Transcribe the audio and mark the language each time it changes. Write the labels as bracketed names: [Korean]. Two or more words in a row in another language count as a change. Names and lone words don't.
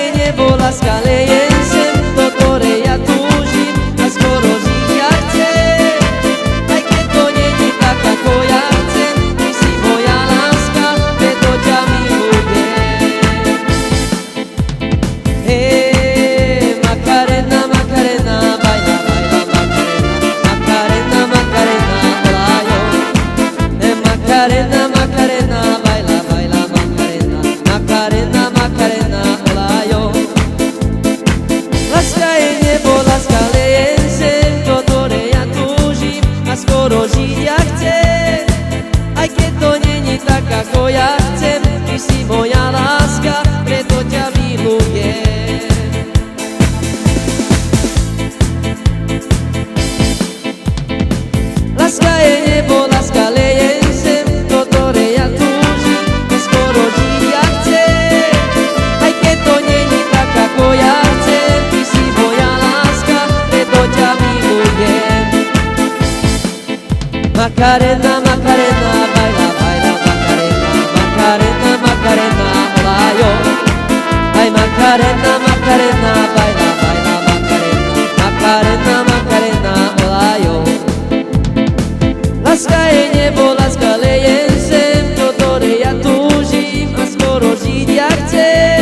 [Slovak] niebo láska leje sem, do ktorej ja túžim a skoro žiť ja chcem. Aj keď to není tak, ako ja chcem, ty si moja láska, preto ťa milujem. [Spanish] Macarena, Macarena, baila, baila, Macarena, Macarena, Macarena, hola yo. Macarena, Macarena, baila, baila, Macarena, Macarena, Macarena, hola yo. [Slovak] Láska je nebo, láska leje sem, do ktorej ja túžim a skoro žiť ja chcem. Aj keď to není tak, ako ja chcem, ty si moja láska, preto ťa milujem. Láska je nebo, láska leje sem, do ktorej ja túžim a skoro žiť ja chcem. Aj keď to není tak, ako ja chcem, ty si moja láska, preto ťa milujem. [Spanish] Macarena, Macarena, baila, baila, Macarena, Macarena, Macarena, hola yo. Ay, Macarena, Macarena, baila, baila, Macarena, Macarena, Macarena, hola yo. [Slovak] Láska je nebo, láska leje sem, do ktorej ja túžim a skoro žiť ja chcem.